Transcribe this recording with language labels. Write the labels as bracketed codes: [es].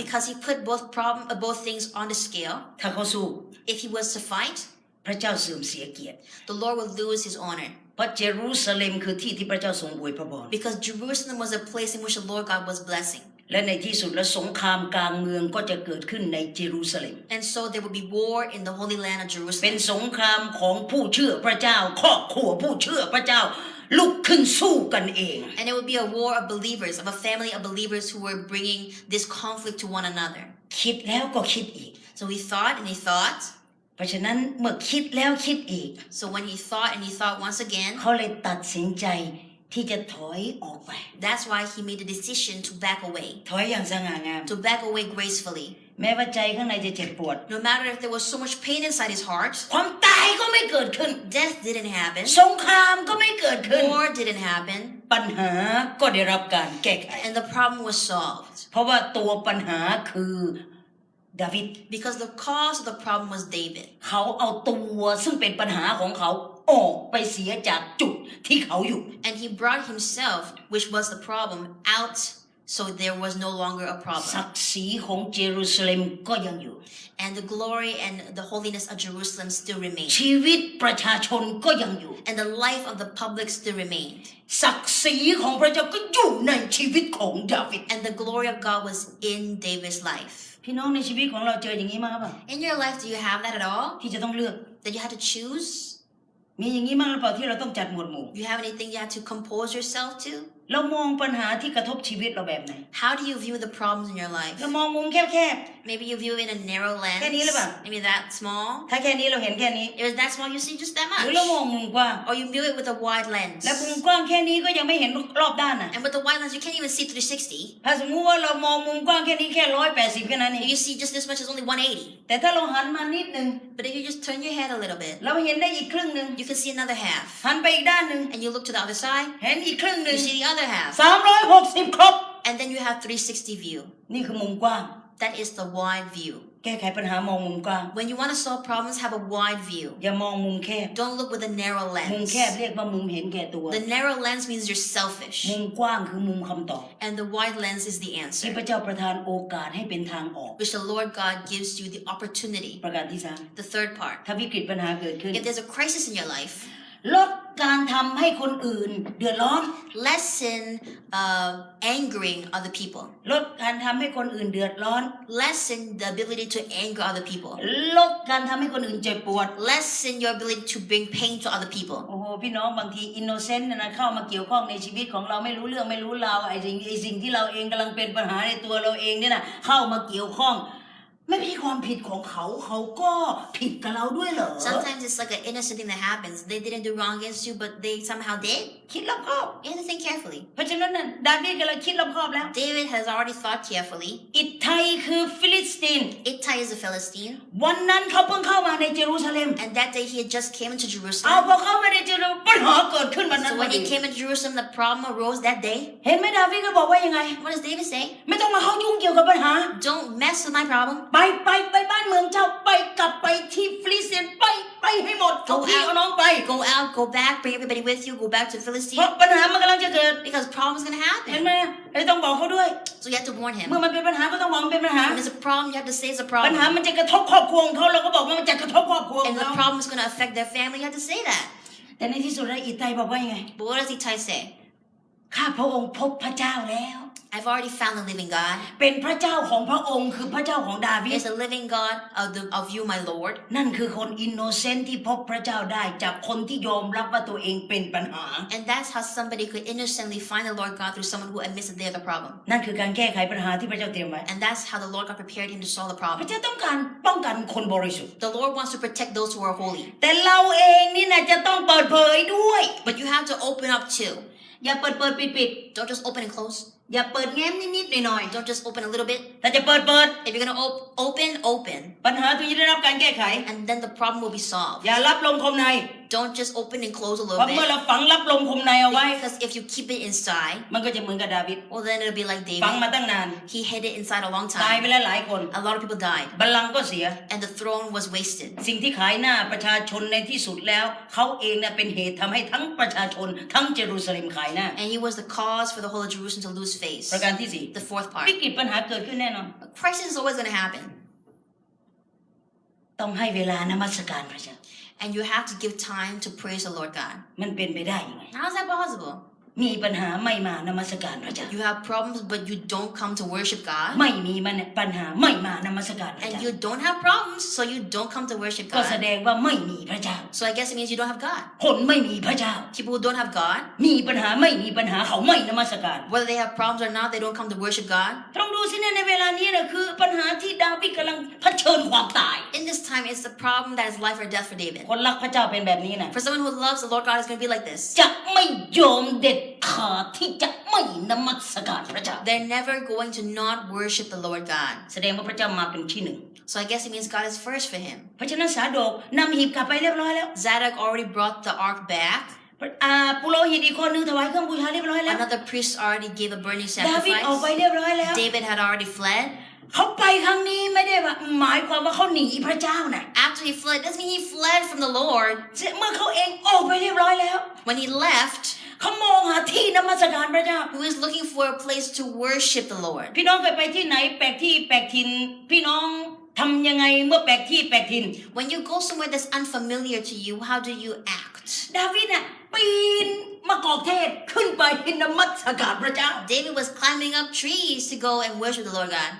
[en] because he put both things on the scale. [th] ถ้าเขาสู้ [en] If he was to fight, [th] พระเจ้าเสื่อมเสียเกียรติ [en] the Lord would lose his honor [th] เพราะเยรูซาเล็มคือที่ที่พระเจ้าทรงอวยพระพร [en] because Jerusalem was a place in which the Lord God was blessing. [th] และในที่สุดแล้วสงครามกลางเมืองก็จะเกิดขึ้นในเยรูซาเล็ม [en] And so there would be war in the Holy Land of [th] เป็น [en] Jerusalem. [th] สงครามของผู้เชื่อพระเจ้าครอบครัวผู้เชื่อพระเจ้าลุกขึ้นสู้กันเอง [en] And it would be a war of believers, of a family of believers who were bringing this conflict to one another. [th] คิดแล้วก็คิดอีก [en] So he thought and he thought. [th] เพราะฉะนั้นเมื่อคิดแล้วคิดอีก [en] So when he thought and he thought once again, [th] เขาเลยตัดสินใจที่จะถอยออกไป [en] that's why he made the decision to back away. [th] ถอยอย่างสง่างาม [en] To back away gracefully. [th] แม้ว่าใจข้างในจะเจ็บปวด [en] No matter if there was so much pain inside his heart, [th] ความตายก็ไม่เกิดขึ้น [en] death didn't happen, [th] สงครามก็ไม่เกิดขึ้น [en] war didn't happen, [th] ปัญหาก็ได้รับการแก้ไข [en] and the problem was solved. [th] เพราะว่าตัวปัญหาคือดาวิด [en] Because the cause of the problem was David. [th] เขาเอาตัวซึ่งเป็นปัญหาของเขาออกไปเสียจากจุดที่เขาอยู่ [en] And he brought himself, which was the problem, out so there was no longer a [th] ศั [en] problem. [th] กดิ์ศรีของเยรูซาเล็มก็ยังอยู่ [en] And the glory and the holiness of Jerusalem still remained. [th] ชีวิตประชาชนก็ยังอยู่ [en] And the life of the public still remained. [th] ศักดิ์ศรีของพระเจ้าก็อยู่ในชีวิตของดาวิด [en] And the glory of God was in David's life. [th] พี่น้องในชีวิตของเราเจออย่างนี้มั้งครับ [en] In your life, do you have that at all? [th] ที่จะต้องเลือก [en] That you had to choose? [th] มีอย่างนี้มั้งหรือเปล่าที่เราต้องจัดหมวดหมู่ [en] Do you have anything you had to compose yourself to? [th] เรามองปัญหาที่กระทบชีวิตเราแบบไหน [en] How do you view the problems in your life? [th] เรามองมุมแคบ [en] Maybe you view it in a narrow lens. [th] แค่นี้หรือเปล่า [en] Maybe that small. [th] ๆถ้าแค่นี้เราเห็นแค่นี้ [en] If it's that small, you see just that [th] หรือเรา [en] much. [th] มองมุมกว้าง [en] Or you view it with a wide lens. [th] และมุมกว้างแค่นี้ก็ยังไม่เห็นรอบด้านน่ะ [en] And with the wide lens, you can't even see 360. [th] ถ้าสมมุติว่าเรามองมุมกว้างแค่นี้แค่180แค่นั้นเอง [en] If you see just this much, it's only 180. [th] แต่ถ้าเราหันมานิดนึง [en] But if you just turn your head a little bit, [th] เราเห็นได้อีกครึ่งนึง [en] you can see another half. [th] หันไปอีกด้านนึง [en] And you look to the other side, [th] เห็นอีกครึ่งนึ [en] you [th] ง [en] see the other half. [th] 360ครบ [en] And And then you have 360 view. [th] นี่คือมุมกว้าง [en] That is the wide view. [th] แก้ไขปัญหามองมุมกว้าง [en] When you want to solve problems, have a wide view. [th] อย่ามองมุมแคบ [en] Don't look with a narrow [th] มุม [en] lens. [th] แคบเรียกว่ามุมเห็นแก่ตัว [en] The narrow lens means you're selfish. [th] มุมกว้างคือมุมคำตอบ [en] And the wide lens is the [th] ที่ [en] answer, [th] พระเจ้าประทานโอกาสให้เป็นทางออก [en] which the Lord God gives you the opportunity. [th] ประการที่สาม [en] The third part. [th] ถ้าวิกฤตปัญหาเกิดขึ้น [en] If there's a crisis in your life, [th] ลดการทำให้คนอื่นเดือดร้อน [en] lessen angering other people. [th] ลดการทำให้คนอื่นเดือดร้อน [en] Lessen the ability to anger other people. [th] ลดการทำให้คนอื่นเจ็บปวด [en] Lessen your ability to bring pain to other people. [th] โอ้โหพี่น้องบางทีอินโนเซนต์นะเข้ามาเกี่ยวข้องในชีวิตของเราไม่รู้เรื่องไม่รู้ราวไอ้สิ่งที่เราเองกำลังเป็นปัญหาในตัวเราเองเนี่ยนะเข้ามาเกี่ยวข้องไม่ใช่ความผิดของเขาเขาก็ผิดกับเราด้วยเหรอ [en] Sometimes it's like an innocent thing that happens. They didn't do wrong against you, but they somehow did. [th] คิดรอบคอบ [en] You have to think carefully. [th] เพราะฉะนั้นน่ะดาวิดกำลังคิดรอบคอบแล้ว [en] David has already thought carefully. [th] อิตไทยคือฟิลิสตีน [en] Ittai is a Philistine, [th] วันนั้นเขาเพิ่งเข้ามาในเยรูซาเล็ม [en] and that day he had just came into [th] เอา [en] Jerusalem. [th] พอเข้ามาในเยรูซาเล็มปัญหาเกิดขึ้นวันนั้น [en] So [th] พอ [en] when [th] ดี [en] he came into Jerusalem, the problem arose that day. [th] เห็นไหมดาวิดก็บอกว่ายังไง [en] What does David say? [th] ไม่ต้องมาเข้ายุ่งเกี่ยวกับปัญหา [en] Don't mess with my problem. [th] ไปบ้านเมืองเจ้าไปกลับไปที่ฟิลิสเตียนไปให้หมดเอาพี่เอาน้องไป [en] Go out, go back, bring everybody with you, go back to the [th] เพราะ [en] Philistine. [th] ปัญหามันกำลังจะเกิด [en] Because problem's gonna [th] เห็น [en] happen. [th] ไหมไอ้ต้องบอกเขาด้วย [en] So you have to warn [th] เมื่อ [en] him. [th] มันเป็นปัญหาก็ต้องบอกมันเป็นปัญหา [en] When there's a problem, you have to say it's a [th] ปัญหา [en] problem. [th] มันจะกระทบครอบครัวของเขาเราก็บอกว่ามันจะกระทบครอบครัวของ [en] And the [th] เขา [en] problem is gonna affect their family, you have to say that. [th] แต่ในที่สุดแล้วอิตไทยบอกว่ายังไง [en] But what does Ittai say? [th] ข้าพระองค์พบพระเจ้าแล้ว [en] I've already found the living God. [th] เป็นพระเจ้าของพระองค์คือพระเจ้าของดาวิด [en] It's the living God of you, my Lord. [th] นั่นคือคนอินโนเซนต์ที่พบพระเจ้าได้จากคนที่ยอมรับว่าตัวเองเป็นปัญหา [en] And that's how somebody could innocently find the Lord God through someone who admits that they're the problem. [th] นั่นคือการแก้ไขปัญหาที่พระเจ้าเตรียมไว้ [en] And that's how the Lord God prepared him to solve the [th] พ [en] problem. [th] ระเจ้าต้องการป้องกันคนบริสุทธิ์ [en] The Lord wants to protect those who are holy. [th] แต่เราเองนี่นะจะต้องเปิดเผยด้วย [en] But you have to open up too. [th] อย่าเปิดปิด [en] Don't just open and close. [th] อย่าเปิดแง้มนิดๆหน่อย [en] Don't just open a little bit. [th] ๆถ้าจะเปิด [en] If you're gonna open, [th] ปัญหาที่จะได้รับการแก้ไข [en] and then the problem will be solved. [th] อย่ารับลมคมใน [en] Don't just open and close a [th] เพ [en] little [th] ราะเมื่อ [en] bit. [th] เราฝังรับลมคมในเอาไว้ [en] Because if you keep it inside, [th] มันก็จะเหมือนกับดาวิด [en] well then it'll be like [th] ฝัง [en] David. [th] มาตั้งนาน [en] He hid it inside a long [th] ตาย [en] time. [th] ไปแล้วหลายคน [en] A lot of people died. [th] บัลลังก์ก็เสีย [en] And the throne was wasted. [th] สิ่งที่ขายหน้าประชาชนในที่สุดแล้วเขาเองเนี่ยเป็นเหตุทำให้ทั้งประชาชนทั้งเยรูซาเล็มขายหน้า [en] And he was the cause for the whole of Jerusalem to lose face. [th] ประการที่สี่ [en] The fourth part. [th] วิกฤตปัญหาเกิดขึ้นแน่นอน [en] A crisis is always going to happen. [th] ต้องให้เวลานมัสการพระเจ้า [en] And you have to give time to praise the Lord God. [th] มันเป็นไปได้ยังไง [en] How is that possible? [th] มีปัญหาไม่มานมัสการพระเจ้า [en] You have problems, but you don't come to worship God. [th] ไม่มีปัญหาไม่มานมัสการพระ [en] And [th] เจ้า [en] you don't have problems, so you don't come to worship [th] ก็แส [en] God. [th] ดงว่าไม่มีพระเจ้า [en] So I guess it means you don't have God. [th] คนไม่มีพระเจ้า [en] People who don't have God, [th] มีปัญหาไม่มีปัญหาเขาไม่นมัสการ [en] whether they have problems or not, they don't come to worship God. [th] ลองดูสิเนี่ยในเวลานี้นะคือปัญหาที่ดาวิดกำลังเผชิญความตาย [en] In this time, it's the problem that is life or death for David. [th] คนรักพระเจ้าเป็นแบบนี้นะ [en] For someone who loves the Lord God, it's going to be like this. [th] จะไม่ยอมเด็ดขาดที่จะไม่นมัสการพระเจ้า [en] They're never going to not worship the Lord God. [th] แสดงว่าพระเจ้ามาเป็นที่หนึ่ง [en] So I guess it means God is first for him. [th] เพราะฉะนั้นสาโดกนำหีบกลับไปเรียบร้อยแล้ว [en] Zadok already brought the ark back. [th] ปุโรหิตอีกคนนึงถวายเครื่องบูชาเรียบร้อยแล้ว [en] Another priest already gave a burning [th] ดาวิดออกไป [en] sacrifice. [th] เรียบร้อยแล้ว [en] David had already fled. [th] เขาไปครั้งนี้ไม่ได้หมายความว่าเขาหนีพระเจ้านะ [en] After he fled, doesn't mean he fled from the Lord. [th] เมื่อเขาเองออกไปเรียบร้อยแล้ว [en] When he left, [th] เขามองหาที่นมัสการพระเจ้า [en] he was looking for a place to worship the Lord. [th] พี่น้องเคยไปที่ไหนแปลกที่แปลกถิ่นพี่น้องทำยังไงเมื่อแปลกที่แปลกถิ่น [en] When you go somewhere that's unfamiliar to you, how do you act? [th] ดาวิดน่ะปีนมะกอกเทศขึ้นไปนมัสการพระเจ้า [en] David was climbing up trees to go and worship the Lord God.